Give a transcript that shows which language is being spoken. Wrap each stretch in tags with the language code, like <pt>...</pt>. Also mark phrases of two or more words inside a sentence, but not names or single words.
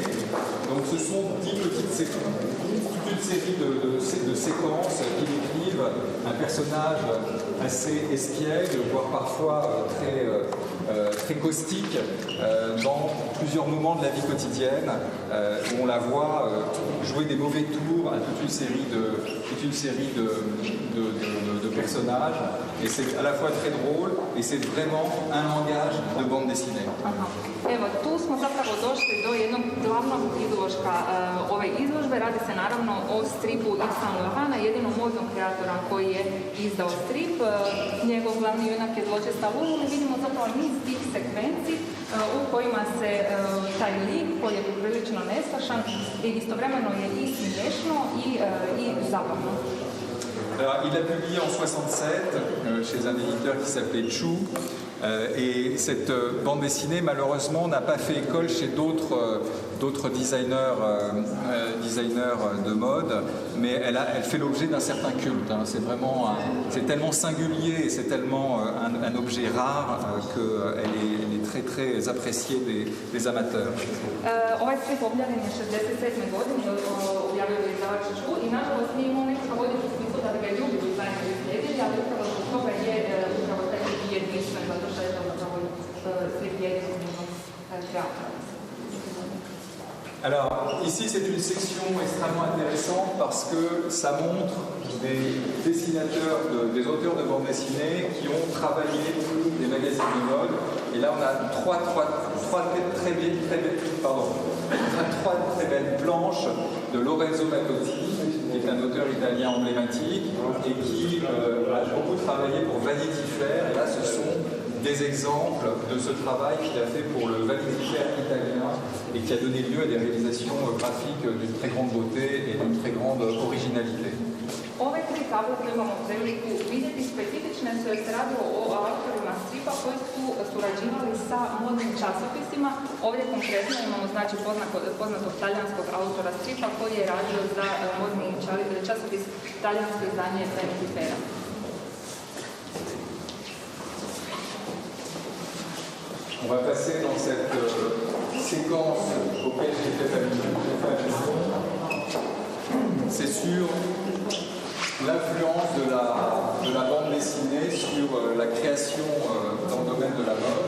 <fr>Donc ce sont 10 petites séquences, toute une série de séquences qui décrivent un personnage assez espiègle, voire parfois très caustique, dans plusieurs moments de la vie quotidienne, où on la voit jouer des mauvais tours à toute une série de personnages, et c'est à la fois très drôle, et c'est vraiment un langage de bande dessinée.</fr> <hr>Evo, tu smo zapravo došli do jednog glavnog izložka ove izložbe. Radi se naravno o stripu Yves Saint Laurenta, jedinom modnog kreatora koji je izdao strip. Njegov glavni junak je zločesta Lulu i vidimo zapravo niz tih sekvenci u kojima se taj lik koji je prilično nestašan i istovremeno je i smiješno i zabavno.</hr> <fr>Alors, il l'a publié en 67 chez un éditeur qui s'appelait Chou. Et cette bande dessinée, malheureusement, n'a pas fait école chez d'autres designers de mode, mais elle fait l'objet d'un certain culte. Hein. C'est tellement singulier et c'est tellement un objet rare qu'elle est très très appréciée des amateurs.</fr> <hr>Ovaj strip objavljen je 67. godine, objavio je izdavač Ču i nažalost nije imao nekakav odjek u smislu da ga je drugi dizajneri slijedili, ali upravo zbog toga je upravo taj jedinstven, zato što je to zapravo strip jedinstvenog kreatora.</hr> <fr>Alors, ici, c'est une section extrêmement intéressante parce que ça montre des dessinateurs, des auteurs de bande dessinée qui ont travaillé pour des magazines de mode. Et là, on a trois très belles planches de Lorenzo Mattotti, qui est un auteur italien emblématique et qui a beaucoup travaillé pour Vanity Fair. Et là, ce sont des exemples de ce travail qu'il a fait pour le Vanity Fair italien et qui a donné lieu à des réalisations graphiques d'une très grande beauté et d'une très grande originalité.</fr> <hr>Ove tri tablice imamo priliku vidjeti, specifične su jer se radilo o autorima stripa koji su surađivali sa modnim časopisima. Ovdje konkretno imamo znači poznatog talijanskog autora stripa koji je radio za modni časopis talijansko izdanje Vanity Faira.</hr> <fr>On va passer dans cette séquence auquel j'ai fait allusion. C'est sur l'influence de la bande dessinée sur la création dans le domaine de la mode.</fr>